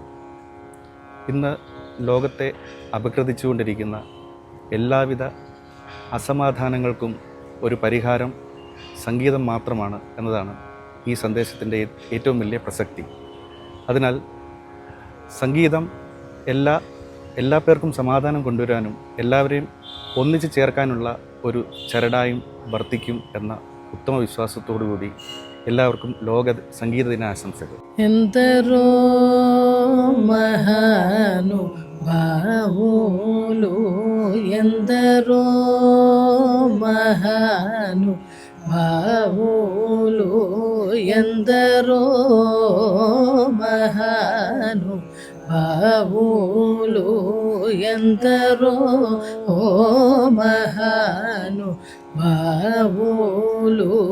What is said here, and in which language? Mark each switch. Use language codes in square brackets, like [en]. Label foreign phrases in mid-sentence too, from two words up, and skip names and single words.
[ml] ഇന്ന് ലോകത്തെ അപഗ്രഥിച്ചുകൊണ്ടിരിക്കുന്ന എല്ലാവിധ അസമാധാനങ്ങൾക്കും ഒരു പരിഹാരം സംഗീതം മാത്രമാണ് എന്നതാണ് ഈ സന്ദേശത്തിൻ്റെ ഏറ്റവും വലിയ പ്രസക്തി. അതിനാൽ സംഗീതം എല്ലാ പേർക്കും സമാധാനം കൊണ്ടുവരാനും എല്ലാവരെയും ഒന്നിച്ച് ചേർക്കാനുള്ള ഒരു ചരടായും വർത്തിക്കും എന്ന ഉത്തമ വിശ്വാസത്തോടു കൂടി എല്ലാവർക്കും ലോക സംഗീത ദിന ആശംസകൾ. [te] ఎందరో మహానుభావులు ఎందరో మహానుభావులు ఎందరో మహానుభావులు ఎందరో మహానుభావులు